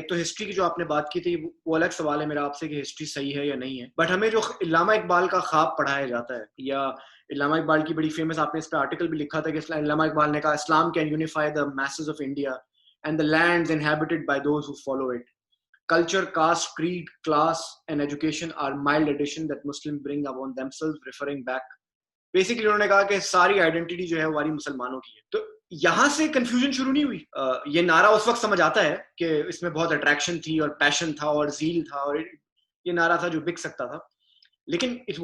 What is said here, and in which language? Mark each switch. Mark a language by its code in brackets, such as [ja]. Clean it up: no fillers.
[ur] ایک تو ہسٹری کی جو آپ نے بات کی تھی وہ الگ سوال ہے میرا آپ سے کہ ہسٹری صحیح ہے یا نہیں ہے, بٹ ہمیں جو علامہ اقبال کا خواب پڑھایا جاتا ہے, یا علامہ اقبال کی بڑی فیمس, آپ نے اس پہ آرٹیکل بھی لکھا تھا کہ علامہ اقبال نے کہا Islam [en] Can unify the masses of India and the lands inhabited by those who follow it. Culture, caste, creed, class and education are mild addition that Muslims bring upon themselves, referring back. [ur] Basically انہوں نے کہا کہ ساری identity جو ہے ہماری مسلمانوں کی ہے. تو یہاں سے کنفیوژن شروع نہیں ہوئی. یہ نعرہ اس وقت سمجھ آتا ہے کہ اس میں بہت اٹریکشن تھی اور پیشن تھا اور زیل تھا, اور یہ نعرہ تھا جو بک سکتا تھا, لیکن